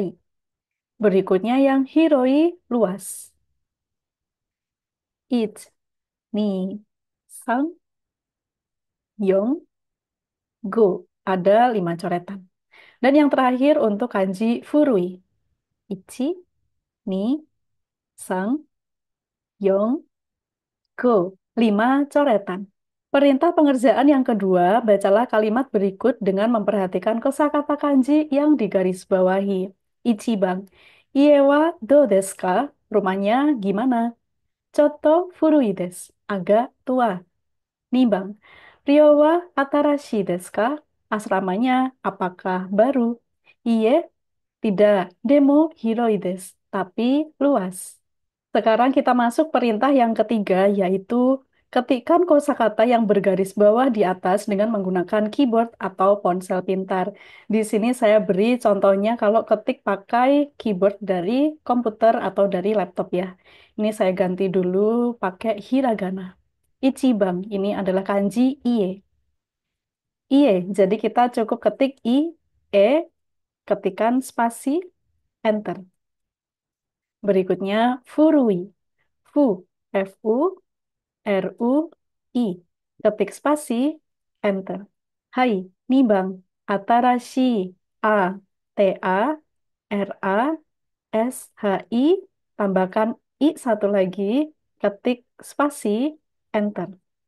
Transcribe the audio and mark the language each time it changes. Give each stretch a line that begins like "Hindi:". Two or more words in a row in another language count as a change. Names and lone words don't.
Indonesian: Berikutnya yang hiroi, luas.
Japanese: It, に、さん、よん、ご.
Indonesian: Ada 5 coretan. Dan yang terakhir untuk kanji furui.
Japanese: Ichi, に、さん、よん、ご.
Indonesian: 5 coretan. Perintah pengerjaan yang kedua, bacalah kalimat berikut dengan memperhatikan kosakata kanji yang digarisbawahi.
Japanese: Ichiban. 家はどうですか?
Indonesian: Rumahnya gimana?
Japanese: ちょっと古いです.
Indonesian: Agak tua. Niban.
Japanese: 寮は新しいですか?
Indonesian: Asramanya apakah baru? Iye, tidak.
Japanese: でも広いです.
Indonesian: Tapi luas. Sekarang kita masuk perintah yang ketiga, yaitu ketikkan kosakata yang bergaris bawah di atas dengan menggunakan keyboard atau ponsel pintar. Di sini saya beri contohnya kalau ketik pakai keyboard dari komputer atau dari laptop ya. Ini saya ganti dulu pakai hiragana. Ichiban, ini adalah kanji ie. Ie, jadi kita cukup ketik i, e, ketikan spasi, enter. Berikutnya furui. Fu, F-U, R-U-I. Ketik spasi, enter.
Japanese: はい、二番.
Indonesian: Atarashi. A, T-A. RASHI, tambahkan I satu lagi, ketik spasi, enter.